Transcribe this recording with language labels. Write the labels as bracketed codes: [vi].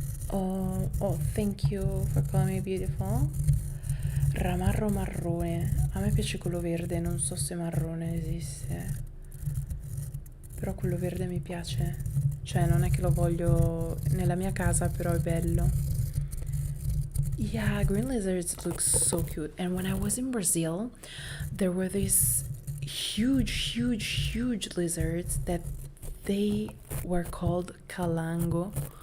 [en] Oh, thank you for calling me beautiful. [it] Ramarro marrone. A me piace quello verde, non so se marrone esiste. Però quello verde mi piace. Cioè, non è che lo voglio nella mia casa, però è bello. [en] Yeah, green lizards look so cute. And when I was in Brazil, there were these huge lizards that they were called calango.